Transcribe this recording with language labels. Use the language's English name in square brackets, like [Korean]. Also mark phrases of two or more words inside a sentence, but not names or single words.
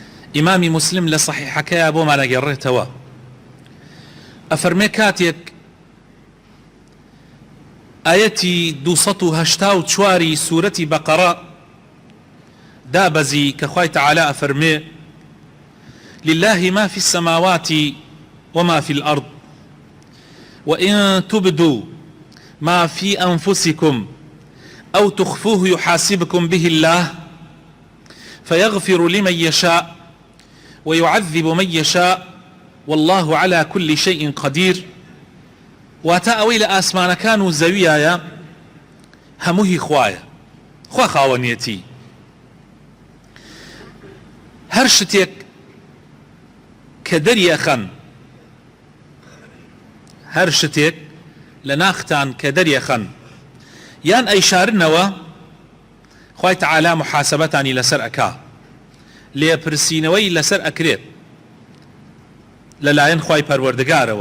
[Central Kurdish] ئیمامی مسلم لە صحیحەکەیە بۆمان ئەگەڕێتەوە، ئەفەرمێ کاتێک ئاەتی 284 سوورەتی بەقەرە دابەزی کە خوای تەعالا ئەفەرمێ [Arabic] لله ما في السماوات وما في الأرض وإن تبدوا ما في أنفسكم أو تخفوه يحاسبكم به الله فيغفر لمن يشاء ويعذب من يشاء والله على كل شيء قدير. [Central Kurdish] واتا ئەوەی لە ئاسمانەکان و زەویایە هەمووی خوایە، خوا خاوەنیەتی. هەر شتێک کە دەریەخەن، هەر شتێک لە ناختان کە دەریەخەن یان ئەیشارنەوە، خوای تەعالا محاسەبەتانی لەسەر ئەکا، لێپرسینەوەی لەسەر ئەکرێت لەلایەن خوای پەروەردگارەوە.